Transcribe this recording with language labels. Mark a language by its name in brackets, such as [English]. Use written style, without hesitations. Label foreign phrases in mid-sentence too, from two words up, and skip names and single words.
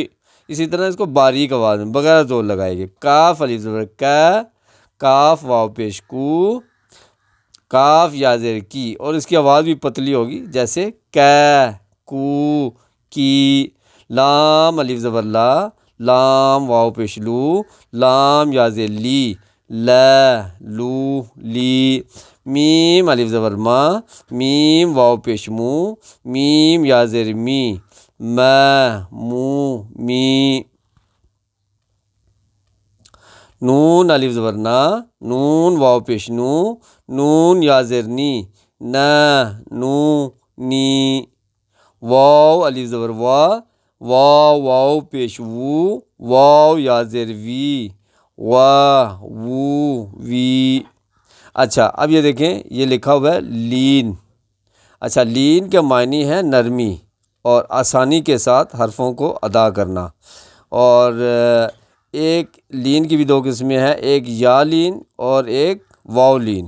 [Urdu] اسی طرح اس کو باریک آواز میں بغیر زور لگائے گی، کاف الف زبر کا، کاف واو پیش کو، کاف یا زیر کی، اور اس کی آواز بھی پتلی ہوگی جیسے کا کو کی۔ لام الف زبر لا، لام واو پیش لو، لام یا زیر لی، لا لو لی۔ میم الف زبر ما، میم واو پیش مو، میم یا زیر می، ما مو می۔ نون الف زبر نا، نون واو پیش نو، نون یا زیر نی، نا نو نی۔ واو الف زبر وا، واو واو پیش وو، واو یا زیر وی، وا وو وی۔ اچھا اب یہ دیکھیں یہ لکھا ہوا ہے لین، اچھا لین کے معنی ہے نرمی اور آسانی کے ساتھ حرفوں کو ادا کرنا، اور ایک لین کی بھی دو قسمیں ہیں، ایک یا لین اور ایک واو لین۔